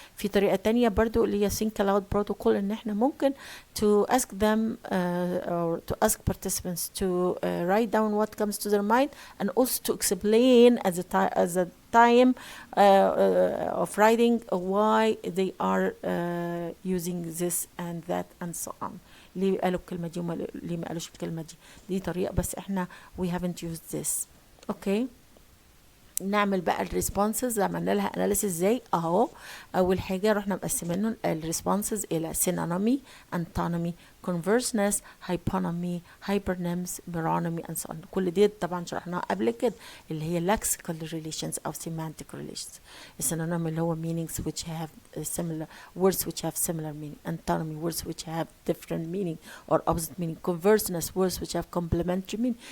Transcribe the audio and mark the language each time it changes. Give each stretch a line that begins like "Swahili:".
Arabic: في طريقة تانية برضو اللي هي think aloud protocol ان احنا ممكن
English: to ask them or to ask participants to write down what comes to their mind and also to explain at the time of writing why they are using this and that and so on.
Arabic: ليه قالوا الكلمة دي وما ليه ما قالوش الكلمة دي طريقة بس احنا
English: we haven't used this.
Arabic: okay نعمل بقى الريسبونسز عملنا لها اناليسيس ازاي اهو. اول حاجه رحنا مقسمين الريسبونسز الى
English: synonymy, antonymy, converseness, hyponymy, hypernyms, meronymy and so on.
Arabic: كل دي طبعا شرحناها قبل كده اللي هي
English: lexical relations
Arabic: او
English: semantic relations.
Arabic: السينونيم اللي هو
English: meanings which have similar words which have similar meaning, antonymy words which have different meaning or opposite meaning, converseness words which have complementary meaning.